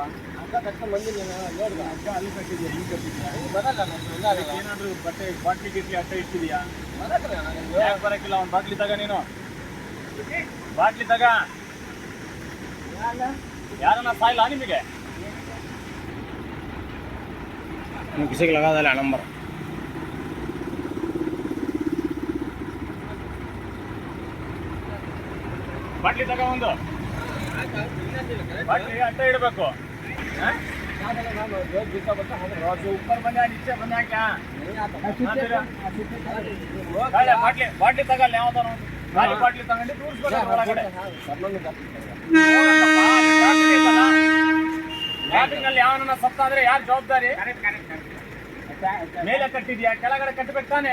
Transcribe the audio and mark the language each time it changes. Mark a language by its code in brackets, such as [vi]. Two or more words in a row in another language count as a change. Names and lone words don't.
[kn] ಅಕ್ಕ ಕಟ್ಕೊಂಡು ಬಂದಿದ್ದೀನಿ ನೋಡಿದ ಅಕ್ಕ ಅಲ್ಲಿ ಕಟ್ಟಿದ್ಯಾ ಈಗ ಕಟ್ಟಿದ್ಯಾ? ಬರಲ್ಲ ನಾನು ಬೆಂಡಾಗಲ್ಲ. ಏನಾದರೂ ಬಟ್ಟೆ ಬಾಟ್ಲಿ ಗಿಟ್ಲಿ ಅಟ್ಟ ಇಟ್ಟಿದ್ಯಾ? ಬರಲ್ಲ ನಾನು ಯಾಕೆ ಬರೋಕ್ಕಿಲ್ಲ? ಒಂದು ಬಾಟ್ಲಿ ತಗ, ನೀನು ಬಾಟ್ಲಿ ತಗ. ಯಾರನ್ನ ಸಾಯಿಲ್ಲ ನಿಮಗೆ? [hi] किसी को लगा दे नंबर [kn] ಬಾಟ್ಲಿ ತಗ, ಒಂದು ಬಾಟ್ಲಿ ಅಟ್ಟ ಇಡಬೇಕು. [hi] ऊपर बंदा नीचे बंदा क्या [kn] ಬಾಟ್ಲಿ ತಗಲ್ಲ ಯಾವ್ದಾರ ಖಾಲಿ ಬಾಟ್ಲಿ ತಗೊಂಡು ತೋರಿಸ್ಬೇಕು ಒಳಗಡೆ. ಟ್ರಾಫಿಕ್ನಲ್ಲಿ ಯಾವನ ಸತ್ತ ಅಂದ್ರೆ ಯಾರು ಜವಾಬ್ದಾರಿ? ಮೇಲೆ ಕಟ್ಟಿದ್ಯಾ, ಕೆಳಗಡೆ ಕಟ್ಟಬೇಕು ತಾನೆ.